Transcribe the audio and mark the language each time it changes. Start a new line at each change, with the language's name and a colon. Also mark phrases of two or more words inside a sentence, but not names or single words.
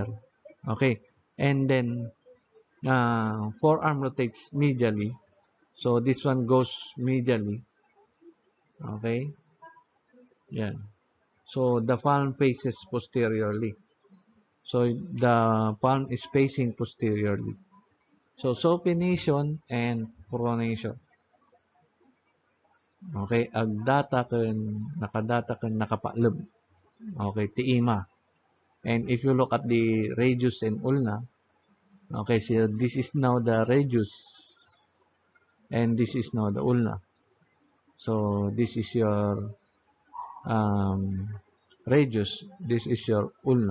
English: Okay, and then forearm rotates medially, so this one goes medially. Okay, yeah. So the palm faces posteriorly. So the palm is facing posteriorly. So supination and pronation.
Iloko: Okay, agdata ken nakadata ken nakapaalab. Okay, tiima.
English: And if you look at the radius and ulna, okay, so this is now the radius and this is now the ulna. So this is your um, radius, this is your ulna.